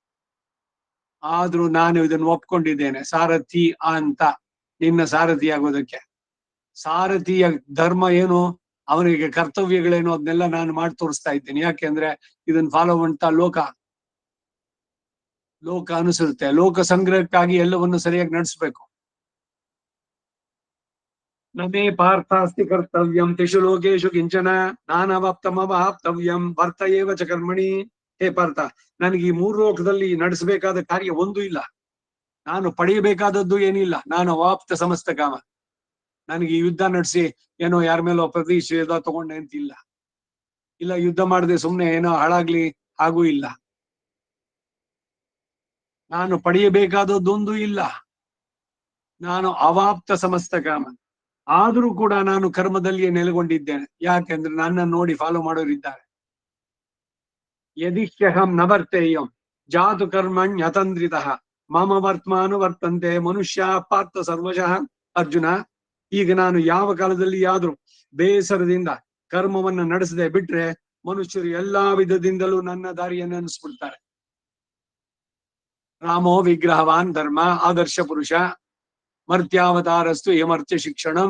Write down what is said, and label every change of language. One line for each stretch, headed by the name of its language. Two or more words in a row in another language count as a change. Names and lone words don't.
Kannada: ಆದ್ರೂ ನಾನು ಇದನ್ನ ಒಪ್ಕೊಂಡಿದ್ದೇನೆ ಸಾರಥಿ ಅಂತ. ನಿನ್ನ ಸಾರಥಿಯಾಗೋದಕ್ಕೆ. ಸಾರಥಿಯ ಧರ್ಮ ಏನು, ಅವನಿಗೆ ಕರ್ತವ್ಯಗಳೇನು, ಅದನ್ನೆಲ್ಲ ನಾನು ಮಾಡಿ ತೋರಿಸ್ತಾ ಇದ್ದೀನಿ. ಯಾಕೆಂದ್ರೆ ಇದನ್ನ ಫಾಲೋ ಮಾಡ್ತಾ ಲೋಕ ಅನುಸರುತ್ತೆ. ಲೋಕ ಸಂಗ್ರಹಕ್ಕಾಗಿ ಎಲ್ಲವನ್ನು ಸರಿಯಾಗಿ ನಡೆಸಬೇಕು.
Sanskrit: ನಮೇ ಪಾರ್ಥಾಸ್ತಿ ಕರ್ತವ್ಯಂ ತಿಷು ಲೋಕೇಶು ಕಿಂಚನ ನಾನವಾಪ್ತಮವಾಪ್ತವ್ಯಂ ವರ್ತ ಏವ ಚ ಕರ್ಮಣಿ.
Kannada: ಹೇ ಪಾರ್ಥ, ನನಗೆ ಈ 3 ಲೋಕದಲ್ಲಿ ನಡೆಸಬೇಕಾದ ಕಾರ್ಯ ಒಂದು ಇಲ್ಲ. ನಾನು ಪಡೆಯಬೇಕಾದದ್ದು ಏನಿಲ್ಲ. ನಾನು
Sanskrit: ಅವಾಪ್ತ ಸಮಸ್ತ ಕಾಮ.
Kannada: ನನಗೆ ಯುದ್ಧ ನಡೆಸಿ ಏನೋ ಯಾರ ಮೇಲೋ ಪ್ರತಿಷೇಧ ತಗೊಂಡೆ ಅಂತಿಲ್ಲ. ಇಲ್ಲ ಯುದ್ಧ ಮಾಡದೆ ಸುಮ್ನೆ ಏನೋ ಹಾಳಾಗ್ಲಿ ಹಾಗೂ ಇಲ್ಲ. ನಾನು ಪಡೆಯಬೇಕಾದದ್ದೊಂದು ಇಲ್ಲ.
Sanskrit: ನಾನು ಅವಾಪ್ತ ಸಮಸ್ತ ಕಾಮ.
Kannada: ಆದ್ರೂ ಕೂಡ ನಾನು ಕರ್ಮದಲ್ಲಿಯೇ ನೆಲೆಗೊಂಡಿದ್ದೇನೆ. ಯಾಕೆಂದ್ರೆ ನನ್ನ ನೋಡಿ ಫಾಲೋ ಮಾಡೋರಿದ್ದಾರೆ.
Sanskrit: ಯದಿಹ್ಯಹಂ ನ ವರ್ತೇಯಂ ಜಾತು ಕರ್ಮಣ್ಯತಂದ್ರಿತಃ ಮಮ ವರ್ತಮಾನು ವರ್ತಂತೆ ಮನುಷ್ಯ ಪಾರ್ಥ ಸರ್ವಶಃ.
Kannada: ಅರ್ಜುನ, ಈಗ ನಾನು ಯಾವ ಕಾಲದಲ್ಲಿ ಆದ್ರೂ ಬೇಸರದಿಂದ ಕರ್ಮವನ್ನ ನಡೆಸದೆ ಬಿಟ್ರೆ ಮನುಷ್ಯರು ಎಲ್ಲಾ ವಿಧದಿಂದಲೂ ನನ್ನ ದಾರಿಯನ್ನು ಅನಿಸ್ಬಿಡ್ತಾರೆ.
Sanskrit: ರಾಮೋ ವಿಗ್ರಹವಾನ್ ಧರ್ಮ ಆದರ್ಶ ಪುರುಷ ಮರ್ತ್ಯಾವತಾರಸ್ತು ಯಮರ್ತ್ಯ ಶಿಕ್ಷಣಂ.